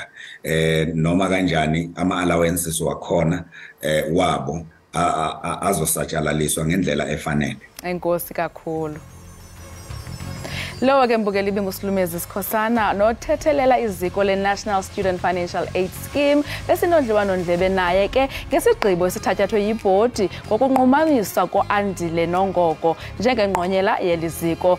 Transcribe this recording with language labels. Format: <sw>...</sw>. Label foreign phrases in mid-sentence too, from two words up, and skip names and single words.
<zu>Noma kanjani ama allowances wakhona wabo azosatshalaliswa ngendlela efanele.</zu> <xh>Enkosi kakhulu. Lowo ke mbukeli binguSilumezi Sikhosana nothethelela iziko le-National Student Financial Aid Scheme besinodliwano ndlebe naye ke ngesigqibo esithatyathwe yibhodi ngokunqumamisa ko-Andile Nongoko njengengqonyela yeli ziko.</xh>